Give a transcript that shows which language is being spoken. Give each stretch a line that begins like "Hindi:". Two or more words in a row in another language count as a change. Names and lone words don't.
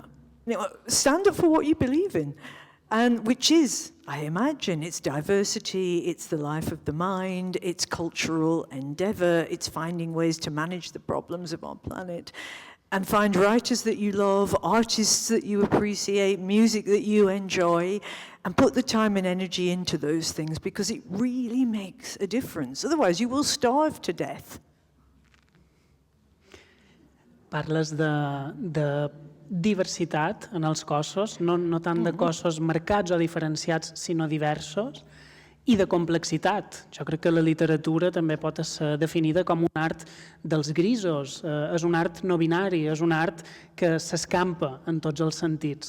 English: Stand up for what you believe in, and which is, I imagine, it's diversity, it's the life of the mind, it's cultural endeavor, it's finding ways to manage the problems of our planet, and find writers that you love, artists that you appreciate, music that you enjoy, and put the time and energy into those things, because it really makes a difference. Otherwise, you will starve to death.
Catalan: Parles de diversitat en els cossos, no tant de cossos marcats o diferenciats, sinó diversos, i de complexitat. Jo crec que la literatura també pot ser definida com un art dels grisos, és un art no binari, és un art que s'escampa en tots els sentits.